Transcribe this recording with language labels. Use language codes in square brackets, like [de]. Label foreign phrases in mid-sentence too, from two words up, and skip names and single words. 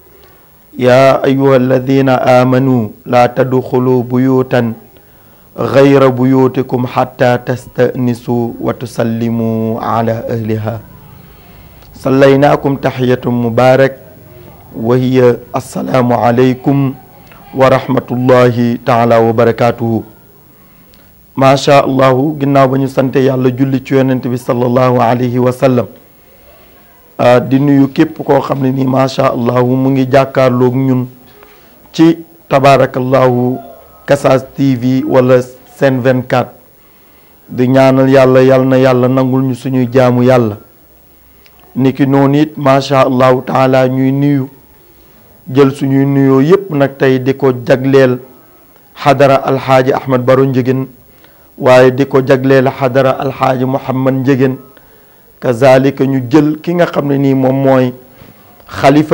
[ar] يا أيها الذين آمنوا لا تدخلوا بيوتا غير بيوتكم حتى تستأنسوا وتسلموا على أهلها صليناكم تحية مبارك وهي السلام عليكم ورحمة الله تعالى وبركاته ما شاء الله [wo] ginnaaw ba ñu sante yàlla julli ci yonent bi [ar] صلى الله عليه وسلم [wo] di nuyu képp koo xam ne nii [ar] ما شاء الله [wo] mu ngi jàkkaarloog ñun ci tabaarakallahu Casas TV wala Sen 24 di ñaanal yàlla na yàlla nangul ñu suñuy jaamu yàlla niki noonu it [ar] ما شاء الله تعالى [wo] ñuy nuyu jël suñuy nuyoo yépp nag tey di ko jagleel xadara alxaaji Ahmed Baro Ndiéguène waaye di ko jagleel xadara alxaaji Mouhamad Ndiéguène kazalika ñu jël ki nga xam ne nii moom mooy xalifa